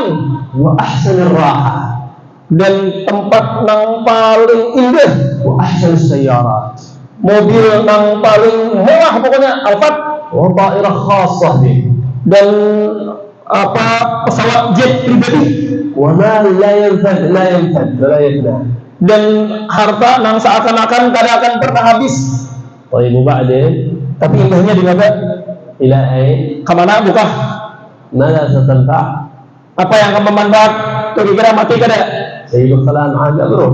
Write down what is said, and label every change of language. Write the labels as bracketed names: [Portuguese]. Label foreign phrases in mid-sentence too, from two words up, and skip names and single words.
[Arabic] وأحسن الراحة. [Banjar] Dan tempat nang paling indah. [Arabic] وأحسن السيارات. [Banjar] Mobil nang paling mewah pokoknya, Alphard. [Arabic] وطائرة خاصة به. [Banjar] Dan pesawat jet pribadi. [Arabic] وما لا ينفد لا يفنى. [Banjar] Dan harta nang seakan-akan kada akan pernah habis. [Arabic] طيب بعدين. [Banjar] Tapi indahnya di mana? [Arabic] إلى أين? [Banjar] Kemana buka? [Arabic] مالا ستنفع'? [Indonesian] Apa yang akan bermanfaat? [Banjar] Kira-kira mati kada? [Arabic] سيد الكلام [Banjar] ada bro.